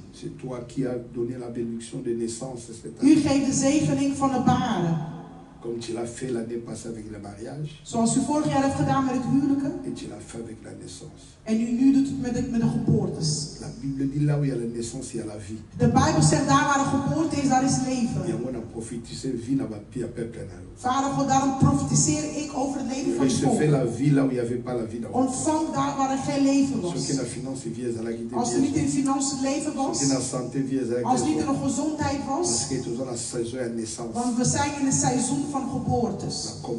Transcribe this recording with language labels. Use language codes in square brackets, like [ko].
[fr] C'est toi qui as donné la bénédiction de naissance cette année. [nl] U geeft de zegening van de baren. [fr] Comme tu l'as fait l'année passée avec le mariage. [nl] Zoals u vorig jaar heeft gedaan met het huwelijken. [fr] Et tu l'as fait avec la naissance. [nl] En u nu doet het met de geboortes. [fr] La Bible dit là où il y a la naissance, il y a la vie. [nl] De Bijbel zegt daar waar de geboorte is, daar is leven. Vader God, daarom profiteer ik over het leven van het volk. Ontvang daar waar er geen leven was. Als er niet in financiën leven was. Als er niet in gezondheid was. Want we zijn in een seizoen van geboortes.